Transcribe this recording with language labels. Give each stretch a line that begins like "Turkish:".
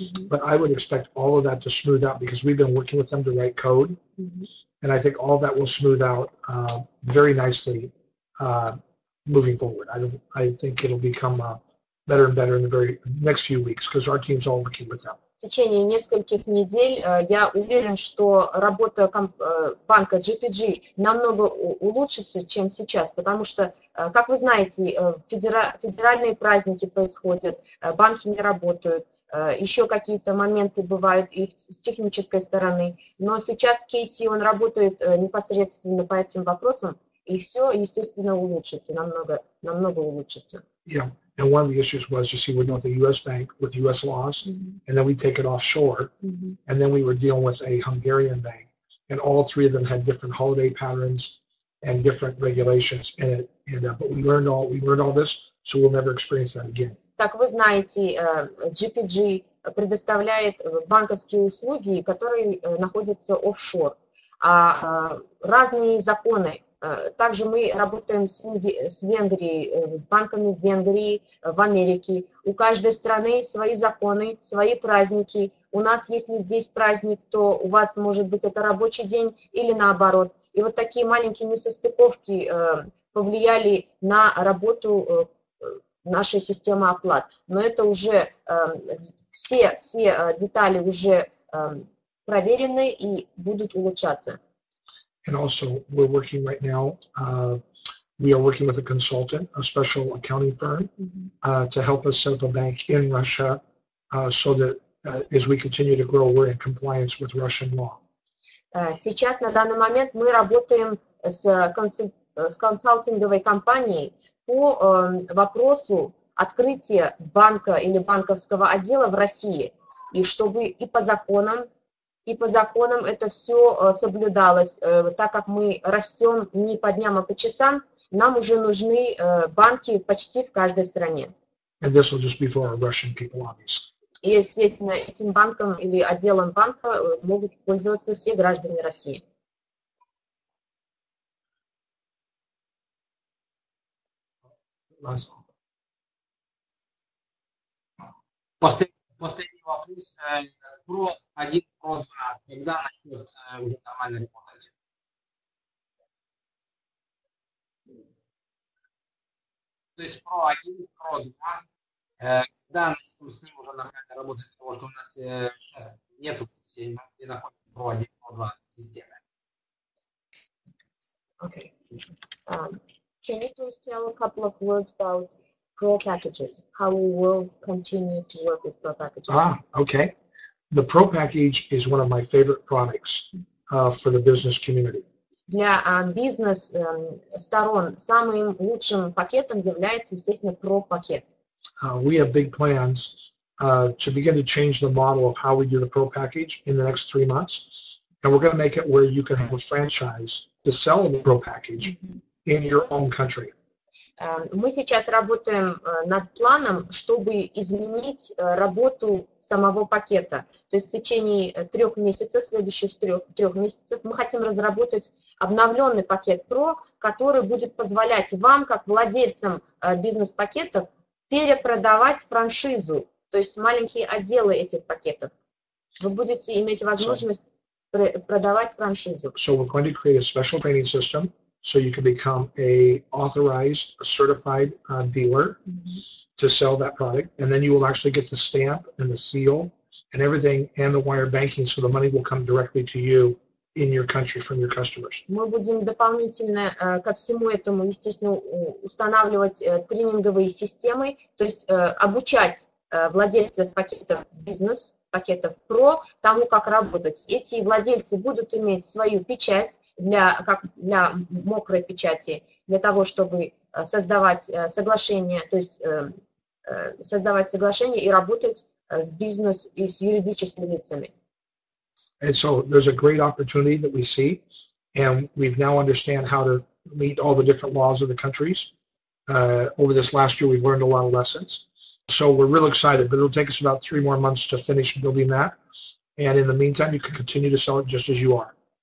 English: But I would expect all of that to smooth out because we've been working with them to write code. And I think all that will smooth out very nicely moving forward. I think it'll become better and better in the very next few weeks because our team's all working with them.
Russian: В течение нескольких недель я уверен, что работа банка GPG намного улучшится, чем сейчас, потому что, как вы знаете, федеральные праздники происходят, банки не работают, еще какие-то моменты бывают и с технической стороны, но сейчас Кейси, он работает непосредственно по этим вопросам, и все, естественно, улучшится, намного улучшится.
English: Yeah. And one of the issues was, you see, we're dealing with a U.S. bank with U.S. laws, and then we take it offshore, and then we were dealing with a Hungarian bank, and all three of them had different holiday patterns and different regulations in it. And but we learned all this, so we'll never experience that again.
Russian: Как вы знаете, GPG предоставляет банковские услуги, которые находятся офшор, а разные законы. Также мы работаем с Венгрией, с банками в Венгрии, в Америке. У каждой страны свои законы, свои праздники. У нас, если здесь праздник, то у вас, может быть, это рабочий день или наоборот. И вот такие маленькие несостыковки повлияли на работу нашей системы оплат. Но это уже все детали уже проверены и будут улучшаться.
English: And also, we're working right now, we are working with a consultant, a special accounting firm, to help us set up a bank in Russia so that as we continue to grow, we're in compliance with Russian law.
Russian: Сейчас, на данный момент, мы работаем с консалтинговой компанией по вопросу открытия банка или банковского отдела в России, и чтобы и по законам это все соблюдалось, так как мы растем не по дням, а по часам, нам уже нужны банки почти в каждой стране.
English: And this will just be for our Russian people, obviously.
Russian: И, естественно, этим банком или отделом банка могут пользоваться все граждане России. Последний вопрос про 1, про 2. Когда начнет уже нормально работать? То есть про 1, про 2. Когда начнем с ним уже нормально работать, потому что у нас сейчас нету системы, не находится про 1, про 2 системы.
English: Okay. Can you please tell a couple of words about Pro packages, how we will continue to work with Pro packages? Okay. The Pro package is one of my favorite products for the business community.
Russian: Для бизнес-сторон самым лучшим пакетом является, естественно, Pro пакет.
English: We have big plans to begin to change the model of how we do the Pro package in the next 3 months. And we're going to make it where you can have a franchise to sell the Pro package in your own country.
Russian: Мы сейчас работаем над планом, чтобы изменить работу самого пакета. То есть в течение 3 месяцев, следующих 3 месяцев, мы хотим разработать обновленный пакет Pro, который будет позволять вам, как владельцам бизнес-пакетов, перепродавать франшизу, то есть маленькие отделы этих пакетов. Вы будете иметь возможность продавать франшизу.
English: So we're going to create a special training system. So you can become a authorized, certified dealer to sell that product, and then you will actually get the stamp and the seal and everything and the wire banking, so the money will come directly to you in your country from your customers.
Russian: Мы будем дополнительно ко всему этому, естественно, устанавливать тренинговые системы, то есть обучать владельцев пакетов бизнес, пакетов Pro тому, как работать. Эти владельцы будут иметь свою печать для мокрой печати, для того, чтобы создавать соглашение, то есть создавать соглашение и работать с бизнес и с юридическими лицами.
English: And so there's a great opportunity that we see, and we've now understand how to meet all the different laws of the countries. Over this last year, we've learned a lot of lessons. So we're real excited, but it'll take us about 3 more months to finish building that. And in the meantime, you can continue to sell it just as you are.